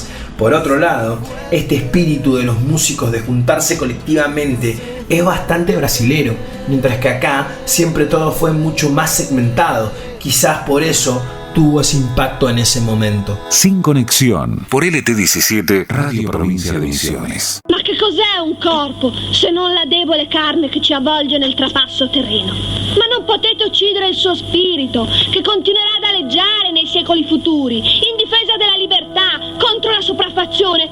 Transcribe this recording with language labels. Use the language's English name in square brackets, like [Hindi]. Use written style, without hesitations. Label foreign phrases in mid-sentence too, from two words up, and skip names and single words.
[Spanish] Por otro lado, este espíritu de los músicos de juntarse colectivamente es bastante brasilero, mientras que acá siempre todo fue mucho más segmentado. Quizás por eso tuvo esse impacto en ese momento. Sin Conexión, por LT17, Radio Provincia de Misiones. [Italian] Ma che cos'è un corpo se non la debole carne che ci avvolge nel trapasso terreno? Ma non potete uccidere il suo spirito, che continuerà ad aleggiare nei secoli futuri, in difesa della libertà, contro la sopraffazione.